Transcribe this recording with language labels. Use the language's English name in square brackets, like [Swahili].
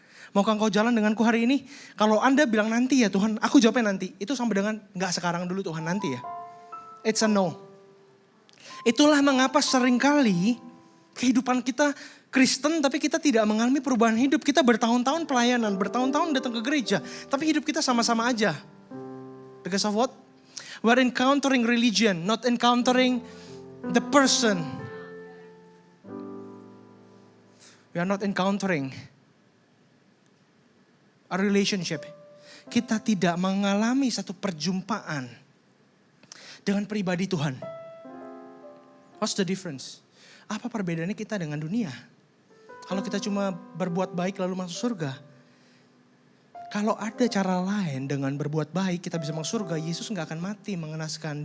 [Indonesian] Maukah engkau jalan denganku hari ini? Kalau Anda bilang nanti ya Tuhan, aku jawabnya nanti. Itu sama dengan gak sekarang dulu Tuhan, nanti ya. [English] It's a no. [Indonesian] Itulah mengapa seringkali kehidupan kita Kristen tapi kita tidak mengalami perubahan hidup. Kita bertahun-tahun pelayanan, bertahun-tahun datang ke gereja. Tapi hidup kita sama-sama aja. [English] Because of what? We're encountering religion, not encountering the person. We are not encountering a relationship. [Indonesian] Kita tidak mengalami satu perjumpaan dengan pribadi Tuhan. [English] What's the difference? [Indonesian] Apa perbedaannya kita dengan dunia? Kalau kita cuma berbuat baik lalu masuk surga. Kalau ada cara lain dengan berbuat baik kita bisa masuk surga, Yesus gak akan mati mengenaskan.